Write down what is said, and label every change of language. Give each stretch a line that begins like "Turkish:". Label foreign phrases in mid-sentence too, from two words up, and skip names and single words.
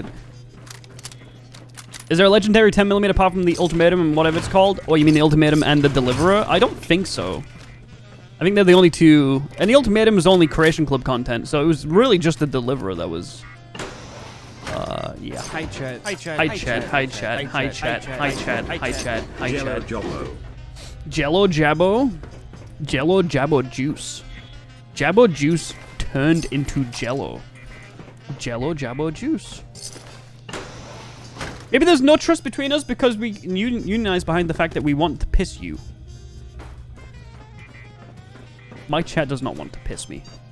English: Is there a legendary 10mm apart from the ultimatum and whatever it's called? Oh, you mean the ultimatum and the deliverer? I don't think so. I think they're the only two. And the ultimatum is only Creation Club content, so it was really just the deliverer that was... yeah. Hi chat. Hi chat. Hi chat. Hi chat. Hi chat. Hi chat. Hi chat. Hi chat. Jabo. Jello Jabo. Jello Jabo juice. Jabo juice turned into Jello. Jello Jabo juice. Maybe there's no trust between us because we unionize behind the fact that we want to piss you. My chat does not want to piss me.